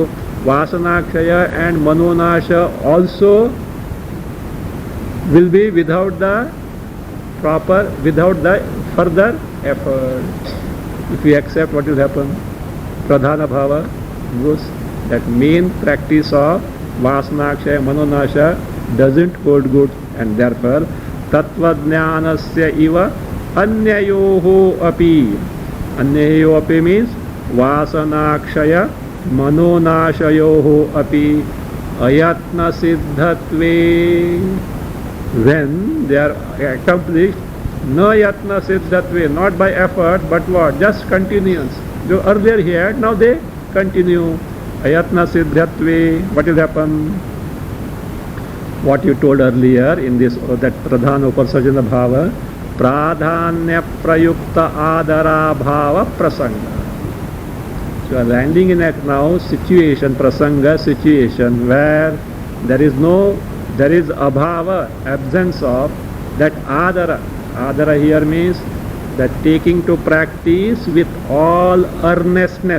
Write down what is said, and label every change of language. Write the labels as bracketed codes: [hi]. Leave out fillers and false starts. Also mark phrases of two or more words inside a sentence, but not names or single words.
[en] Vasanakshaya and Manonasha also will be without the further effort. If we accept, what will happen? [sa] प्रधान भाव [en] goes. That main practice of Vasanakshaya, Manonasha doesn't hold good, and therefore [sa] तत्त्वज्ञानस्य इव अन्ययोः अपि. अन्ययोः अपि means वासनाक्षय मनोनाशयोः अपि अयत्न सिद्धत्वे. [en] When they are accomplished, no [sa] यत्न सिद्धत्वे, [en] not by effort, but what? Just continuance. So earlier he had, now they continue. [sa] अयत्न सिद्धत्वे, [en] what will happen? What you told earlier in this, that [sa] प्रधान उपसर्जन भाव, प्राधान्य प्रयुक्त आदर भाव प्रसङ्ग. [en] So you are landing in that now situation, prasanga situation, where there is abhava, absence of that adara. Adara here means that taking to practice with all earnestness.